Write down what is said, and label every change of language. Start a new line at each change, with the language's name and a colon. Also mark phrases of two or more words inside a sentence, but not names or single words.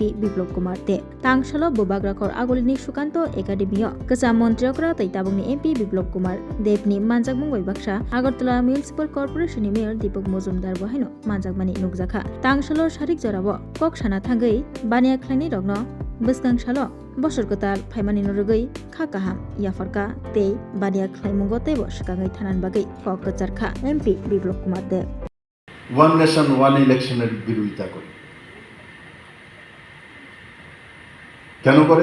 Kok Borok: Biplop Kumar de tangsalo bobagrakor agulini sukanto academyo kesa monjokra teitabungni MP Biplop Kumar debni manjakmung waibaksa Agartala Municipal Corporation ni Mayor Deepak Mojumdar bahaino manjakmani nukjakha tangsalo sarik jorabo kok sana thangai bania khlani rokno bwskang salo বছর গোতাল ফাইমানি নরগৈ খা কাহাম ইয়াফরকা তে বানিয়া খাইমুঙ্গতে বসকাঙ্গৈ থানান বাগৈ কক চারখা এমপি বিপ্লব কুমার দেব
Bangla: ওয়ান নেশন ওয়ান ইলেকশনের বিরোধিতা করে। কেন করে?